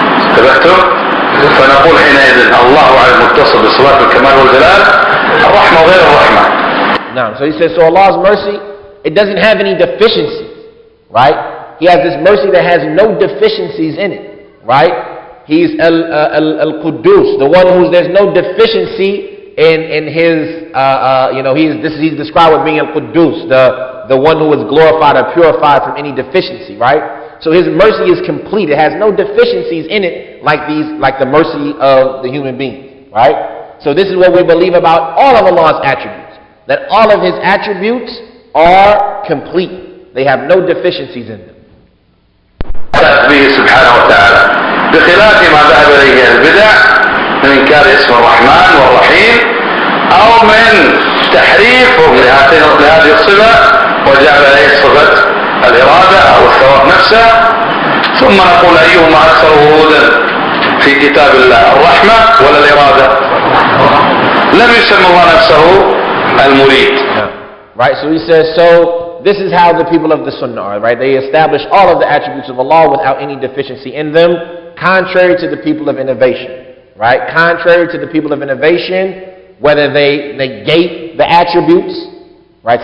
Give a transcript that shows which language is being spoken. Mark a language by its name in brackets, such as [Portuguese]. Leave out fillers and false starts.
[Arabic] انتبهتم؟ فنقول حينئذ الله على المتصف بصفات الكمال والجلال الرحمة غير الرحمة. [English] Now, so he says, so Allah's mercy, it doesn't have any deficiencies, right? He has this mercy that has no deficiencies in it, right? He's al-Quddus, the one there's no deficiency in his, he's described with being al-Quddus, the one who is glorified or purified from any deficiency, right? So His mercy is complete. It has no deficiencies in it like the mercy of the human beings, right? So this is what we believe about all of Allah's attributes, that all of His attributes are complete. They have no deficiencies in them. [Arabic] سبحانه وتعالى بخلاف ما ذهب إليه البدع من إنكار اسم الرحمن والرحيم أو من تحريف لهذه الصفة وجعل عليه صفة الإرادة أو الثواب نفسه. ثم نقول أيهما أكثر ورودا في كتاب الله، الرحمة ولا الإرادة؟ لم يسمى الله نفسه المريد. [English] Right, so he says, so this is how the people of the Sunnah are, right? They establish all of the attributes of Allah without any deficiency in them, contrary to the people of innovation, right? Contrary to the people of innovation, whether they negate the attributes, right?